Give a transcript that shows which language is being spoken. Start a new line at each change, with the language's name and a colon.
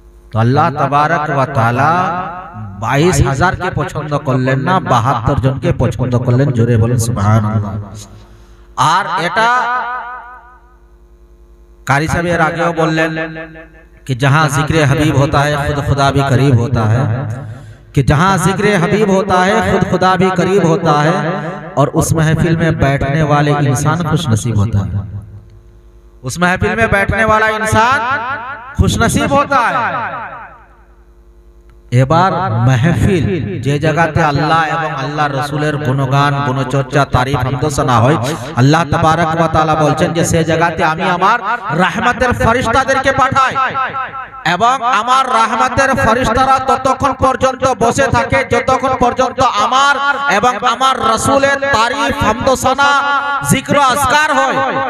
Bangla: তো আল্লাহ তাবারাক ওয়া তাআলা 22,000 কে পছন্দ করলেন না, 72 জনকে পছন্দ করলেন। জোরে বলেন সুবহানাল্লাহ। আর এটা কারি সাহেব এর আগেও বললেন
Hindi: कि जहां जिक्र हबीब होता है खुद खुदा भी करीब होता है, कि जहां जिक्र हबीब होता है खुद खुदा भी करीब होता है, और उस महफिल में बैठने वाले इंसान खुशनसीब होता है। उस महफिल में बैठने वाला इंसान खुशनसीब होता है।
Bangla: এবার মেহফিল যে জায়গাতে আল্লাহ এবং আল্লাহর রাসূলের গুণগান, গুণচর্চা, তারিফ, হামদোসানা হয়, আল্লাহ তাবারাক ওয়া তাআলা বলছেন যে সেই জায়গাতে আমি আমার রহমতের ফেরেশতাদেরকে পাঠাই এবং আমার রহমতের ফেরেশতারা ততক্ষণ পর্যন্ত বসে থাকে যতক্ষণ পর্যন্ত আমার এবং আমার রাসূলের তারিফ, হামদোসানা, জিক্র আজকার হয়।